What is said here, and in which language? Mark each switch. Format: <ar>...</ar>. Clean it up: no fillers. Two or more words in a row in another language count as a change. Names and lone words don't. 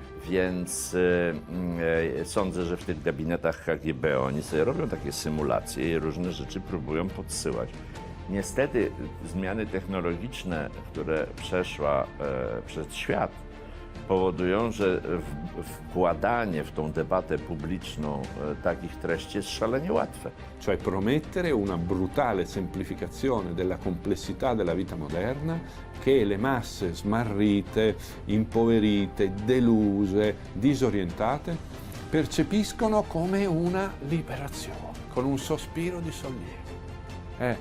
<pl>Więc sądzę, że w tych gabinetach KGB oni sobie robią takie symulacje i różne rzeczy próbują podsyłać. Niestety zmiany technologiczne, które przeszła przez świat, powodują, że wkładanie w tą debatę publiczną takich treści jest szalenie łatwe.</pl> <it>Cioè promettere una brutale semplificazione della complessità della vita moderna che le masse smarrite, impoverite, deluse, disorientate percepiscono come una liberazione, con un sospiro di sollievo.</it>